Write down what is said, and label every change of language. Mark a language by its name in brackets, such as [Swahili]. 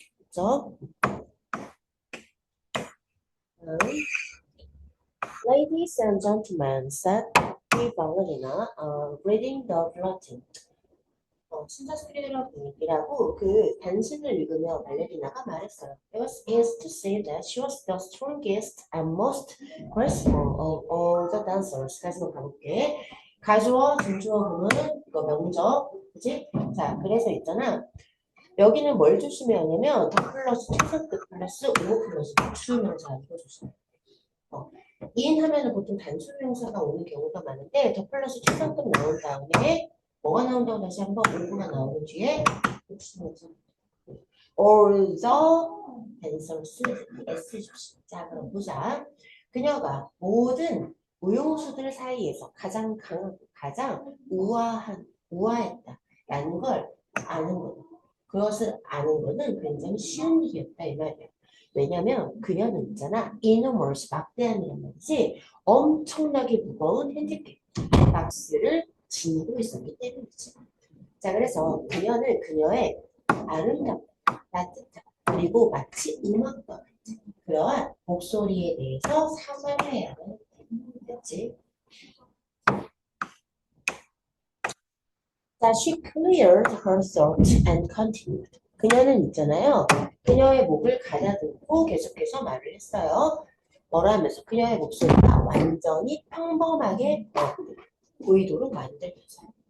[Korean] 그렇죠? [English] Ladies and gentlemen, said the ballerina, reading the bulletin. [Korean] 신자스키라고 그 단신을 읽으며 발레리나가 말했어요. [English] It was easy to see that she was the strongest and most graceful of all the dancers. [Korean] 다시 한번 가볼게. 가주어, 진주어 보면 이거 명적, 그치? 자, 그래서 있잖아. 여기는 뭘 조심해야 하냐면 더 플러스 최상급 플러스 오버 플러스 복수명사 이거 조심해. 인 하면은 보통 단수명사가 오는 경우가 많은데 더 플러스 최상급 나온 다음에 뭐가 나온다고 다시 한번 오브가 나오는 뒤에 복수명사. [English] All the answers S [Korean] 조심. 자 그럼 보자. 그녀가 모든 무용수들 사이에서 가장 강하고 가장 우아했다 라는 걸 아는 거다. 그것을 아는 거는 굉장히 쉬운 일이었다 이 말이야. 왜냐면 그녀는 있잖아 enormous 막대한이란 말이지 엄청나게 무거운 핸디캡 박스를 지니고 있었기 때문이지. 자 그래서 그녀는 그녀의 아름답고 따뜻하고 그리고 마치 음악과 같은 그러한 목소리에 대해서 사과를 해야 하는 거지. [English] 자, she cleared her throat and continued. [Korean] 그녀는 있잖아요. 그녀의 목을 가다듬고 계속해서 말을 했어요. 뭐라 하면서 그녀의 목소리가 완전히 평범하게 보이도록 만들면서.